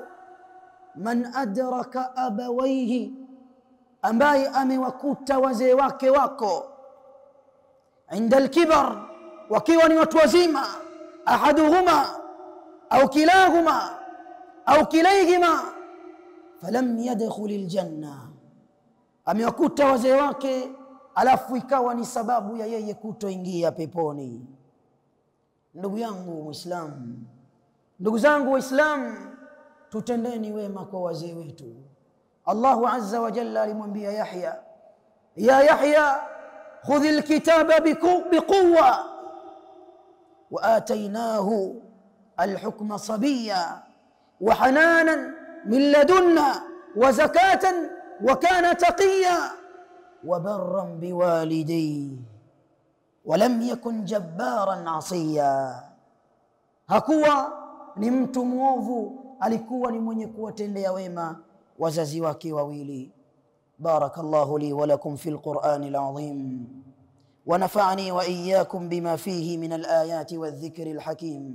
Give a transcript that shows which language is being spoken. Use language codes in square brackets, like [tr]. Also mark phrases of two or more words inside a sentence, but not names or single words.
[ar] من أدرك أبويه, [sw] ambaye amewakuta wazee wake wako [ar] عند الكبر, [sw] wakiwa ni watu wazima, [ar] أحدهما أو كلاهما أو كليهما, فلم يدخل الجنة, [sw] amewakuta wazee wake alafu ikawa ni sababu ya yeye kutoingia peponi. Ndugu yangu Muislamu, ndugu zangu Waislamu, tutendeni wema kwa wazee wetu. [ar] الله عز وجل alimwambia Yahya, يا يحيى خذ الكتاب بقوة وآتيناه الحكم صبيا وحنانا من لدنا وزكاة وكان تقيا وبرا بوالديه ولم يكن جبارا عصيا. [sw] Hakuwa ni mtu muovu, alikuwa ni mwenye kuwatendea wema wazazi wake wawili. [ar] بارك الله لي ولكم في القرآن العظيم ونفعني وإياكم بما فيه من الآيات والذكر الحكيم.